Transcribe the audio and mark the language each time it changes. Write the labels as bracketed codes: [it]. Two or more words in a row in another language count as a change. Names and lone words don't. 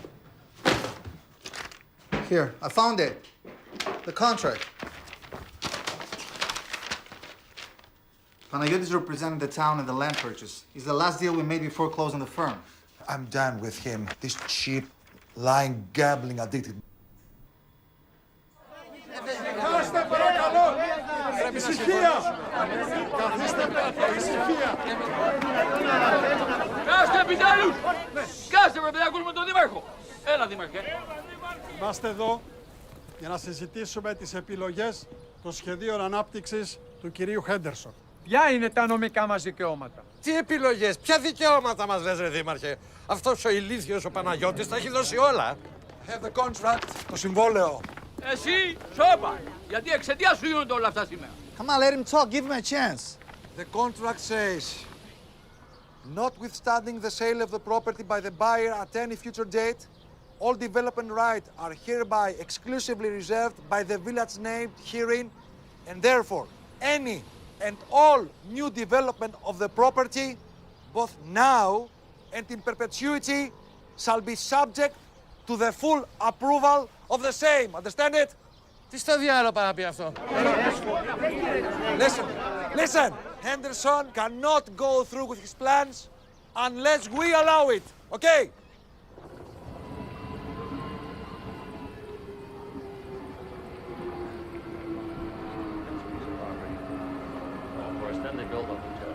[en] Here, I found it. The contract. Panagiotis represented the town in the land purchase. It's the last deal we made before closing the firm. I'm done with him. This cheap, lying, gambling addicted. [el] Καθίστε παρακαλώ! Ησυχία! Καθίστε κάτω, ησυχία! Κάστε επιτέλους! Κάστε πρέπει να ακούσουμε τον Δήμαρχο! Έλα Δήμαρχε! Είμαστε εδώ για να συζητήσουμε τις επιλογές των σχεδίων ανάπτυξης του κυρίου Χέντερσον. Ποια είναι τα νομικά μας δικαιώματα? Τι επιλογές, ποια δικαιώματα μας λες, ρε Δήμαρχε? Αυτός ο ηλίθιος ο Παναγιώτης τα έχει δώσει όλα. [en] Have the contract, [el] το συμβόλαιο. Εσύ, σώπα! Γιατί εξαιτίας σου γίνονται όλα αυτά σήμερα. [en] Come on, let him talk. Give him a chance. The contract says, notwithstanding the sale of the property by the buyer at any future date, all development rights are hereby exclusively reserved by the village named herein, and therefore any and all new development of the property, both now and in perpetuity, shall be subject to the full approval of the same. Understand it? [el] Τι στο διάλογο πάει να πει αυτό? [en] Listen. Henderson cannot go through with his plans unless we allow it. Okay? Of course, then they build a hotel.